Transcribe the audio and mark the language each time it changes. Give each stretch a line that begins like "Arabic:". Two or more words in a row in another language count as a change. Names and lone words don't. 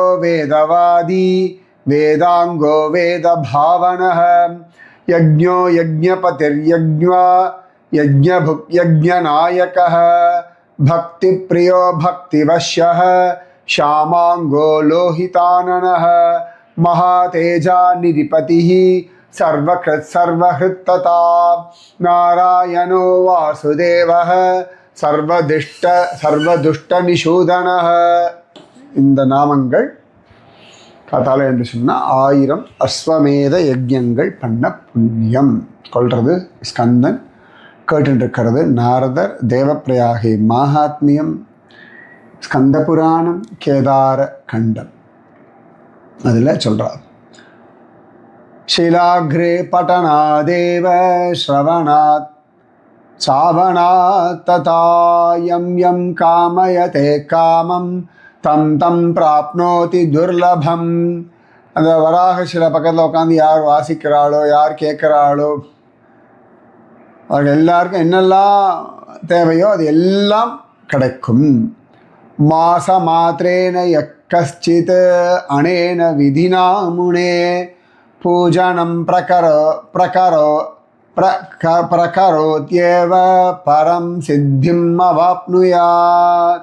Sanskrit: वेदवादी वेदाङ्गो वेद पावनः यज्ञो यज्ञपतिर्यज्ञा यज्ञभुक् यज्ञनायकः भक्ति प्रियो भक्तिवश्यः श्यामाङ्गो लोहिताननः महातेजा निधिपतिः सर्वकृत् सर्वहृत् तथा नारायणो वासुदेवः सर्वदुष्टनिषूदनः.
Tamil: இந்த நாமங்கள் காத்தால என்று சொன்னால் 1000 அஸ்வமேத யஜ்யங்கள் பண்ண புண்ணியம் கொள்வது. ஸ்கந்தன் கேட்டுருக்கிறது. நாரதர் தேவப்பிரயாகை மாஹாத்மியம், ஸ்கந்த புராணம், கேதார கண்டம், அதில் சொல்கிறார்.
Sanskrit: शीलाग्रे पठनादेव श्रवणात् सावणात् तथा यं यं कामयते कामं तं तं प्राप्नोति दुर्लभம்.
Tamil: அந்த வராக சில பக்கத்தில் உட்காந்து யார் வாசிக்கிறாளோ, யார் கேட்குறாளோ, அவர்கள் எல்லாருக்கும் என்னெல்லாம் தேவையோ அது எல்லாம் கிடைக்கும்.
Sanskrit: मास मात्रेण यत्किञ्चित् अनेन विधिना मुने पूजनम् प्रकरोत्येव परम् सिद्धिम् अवाप्नुयात्.